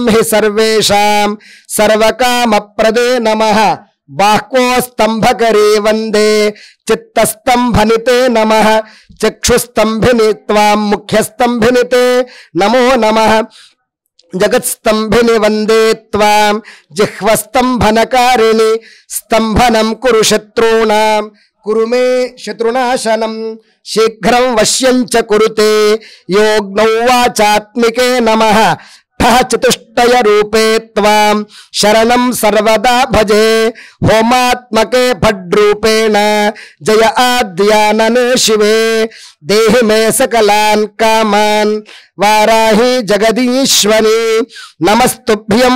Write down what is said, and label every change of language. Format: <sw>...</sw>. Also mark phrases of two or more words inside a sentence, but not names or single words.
<sa>హి సర్వేషాం సర్వకామప్రదే నమః బాహ్వోస్తంభకరే వందే చిత్తస్తంభని తే నమః చక్షుస్తంభిని త్వాం ముఖ్యస్తంభిని తే నమో నమః జగత్స్తంభిని వందే త్వాం జిహ్వస్తంభనకారిణి స్తంభనం కురు శత్రూణాం కురు మే శత్రునాశనం శీఘ్రం వశ్యం చ కురుతే యోగ్నౌ వాచాత్మికే నమః चतुष्टय रूपे त्वां शरणं सर्वदा भजे होमात्मके फड्रूपेण जय आद्यानने शिवे देहि मे सकलान् कामान् वाराहि जगदीश्वरी नमस्तुभ्यं</sa>